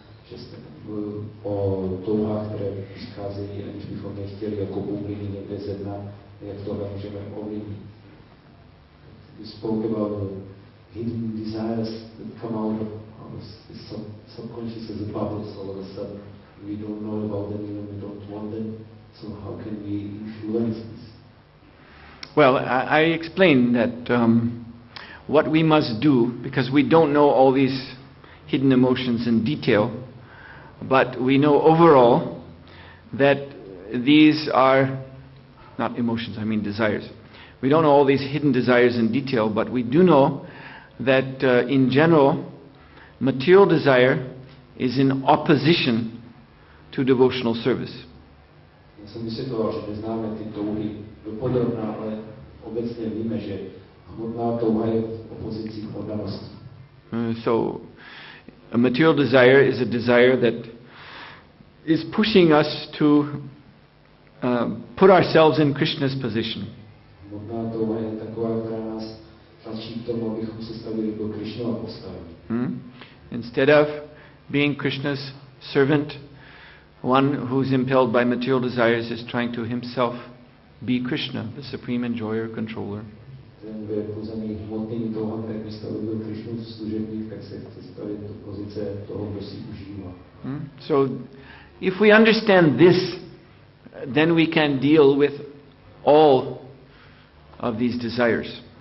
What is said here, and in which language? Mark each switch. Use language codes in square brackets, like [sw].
[cs] Že jste mluvil o touhách, které přicházejí, aniž bychom nechtěli jako bubliny někde ze dna, jak tohle můžeme ovlivnit. [en] You spoke about hidden desires that come out of this subconscious as a bubble, so all of a sudden we don't know about them and we don't want them, so how can we influence this? Well, I explained that what we must do, because we don't know all these hidden emotions in detail, but we know overall that these are not emotions, I mean desires. We don't know all these hidden desires in detail, but we do know that in general, material desire is in opposition to devotional service. [cs] Já jsem vysvětloval, že neznáme ty touhy dopodrobná, ale obecně víme, že hmotná touha je v opozici k oddanosti. [en] So a material desire is a desire that is pushing us to put ourselves in Krishna's position. [cs] Hmotná touha je taková, která nás tlačí k tomu, abychom se stavili do Krishnova postavení. [en] Instead of being Krishna's servant, one who's impelled by material desires is trying to himself be Krishna, the supreme enjoyer, controller. [cs] Ten byl pozaný hmotnými touhami, tak místo aby byl Krishnův služebník, tak se chce stavit do pozice toho, kdo si užívá. [en] So, if we understand this, then we can deal with all of these desires.